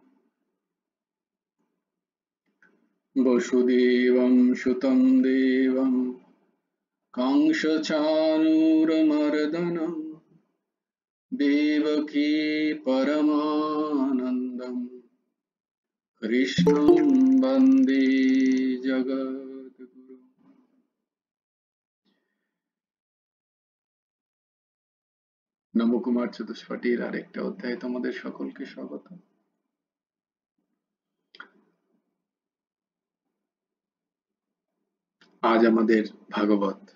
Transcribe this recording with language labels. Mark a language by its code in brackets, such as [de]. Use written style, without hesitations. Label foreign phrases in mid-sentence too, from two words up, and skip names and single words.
[sa] वसुदेवं सुतं देवं कंसचाणूरमर्दनं देवकी परमानन्दं कृष्णं वन्दे जगद्गुरुम्। [bn] নবকুমার চতুষ্পাঠীর আরেকটা অধ্যায়ে তোমাদের সকলকে স্বাগত। আজ আমাদের ভাগবত